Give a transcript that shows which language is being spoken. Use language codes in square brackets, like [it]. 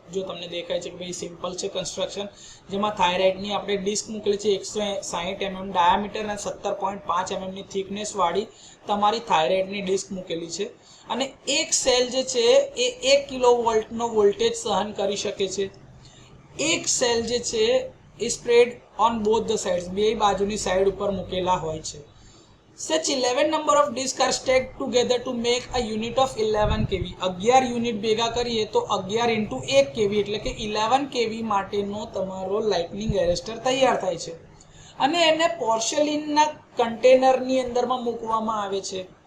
[gu] જો તમને દેખાય છે કે ભાઈ સિમ્પલ છે કન્સ્ટ્રક્શન, જેમાં થાઇરાઇડની આપણે ડિસ્ક મૂકેલી છે 160 mm ડાયામીટર અને 17.5 mm ની થિકનેસ વાળી તમારી થાઇરાઇડની ડિસ્ક મૂકેલી છે. અને એક સેલ જે છે એ 1 કિલોવોલ્ટનો વોલ્ટેજ સહન કરી શકે છે. એક સેલ જે છે એ spread [en] on both the sides, [gu] બે બાજુની સાઈડ ઉપર મૂકેલા હોય છે. [en] Such 11 number of discs are stacked together to make a unit of 11 kV. [gu] 11 unit ભેગા કરીએ તો 11 × 1 kV એટલે કે 11 kV માટેનો તમારો લાઇટનિંગ એરેસ્ટર તૈયાર થાય છે. અને એને પોર્સેલિનના કન્ટેનરની અંદરમાં મૂકવામાં આવે છે.